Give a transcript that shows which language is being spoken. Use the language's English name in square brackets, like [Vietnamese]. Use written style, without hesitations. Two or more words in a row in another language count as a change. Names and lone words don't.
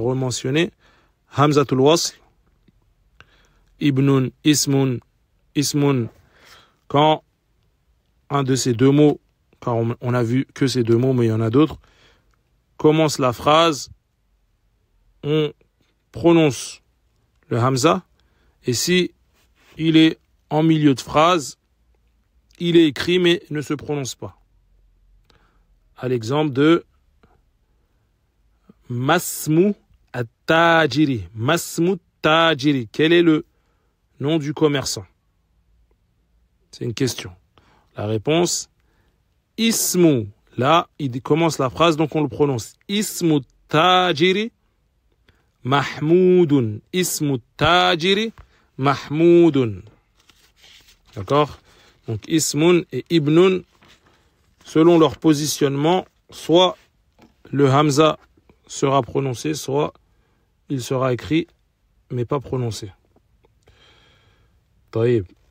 [Arabic] rementionné, همزة الوصل، ابنٌ، اسمٌ, [French] quand un de ces deux mots, car on a vu que ces deux mots, mais il y en a d'autres, commence la phrase, on prononce le Hamza, et si il est en milieu de phrase, il est écrit mais ne se prononce pas. À l'exemple de [Arabic] ما اسمُ التاجرِ. ما اسمُ التاجرِ. [French] Quel est le nom du commerçant? C'est une question. La réponse, Ismu. Là, il commence la phrase, donc on le prononce. [Arabic] اسمُ التاجرِ محمودٌ. اسمُ التاجرِ محمودٌ. [French] D'accord? Donc Ismun et Ibnun, selon leur positionnement, soit le Hamza sera prononcé, soit il sera écrit, mais pas prononcé. Taïb.